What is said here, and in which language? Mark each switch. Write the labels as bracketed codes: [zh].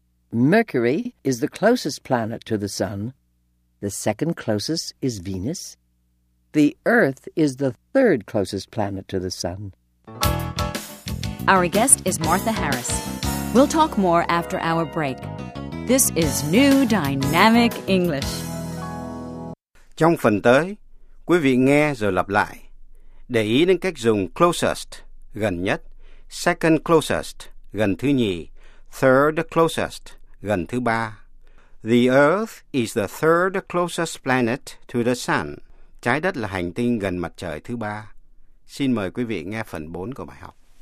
[en] Mercury is the closest planet to the sun. The second closest is Venus. The Earth is the third closest planet to the sun. Our guest is Martha Harris. We'll talk more after our break. This is New Dynamic English. [vi] Trong phần tới, quý vị nghe rồi lặp lại. Để ý đến cách dùng closest, gần nhất, [en] second closest, [vi] gần thứ nhì, [en] third closest, [vi] gần thứ ba. [en] The Earth is the third closest planet to the sun. [vi] Trái đất là hành tinh gần mặt trời thứ ba. Xin mời quý vị nghe phần 4 của bài học.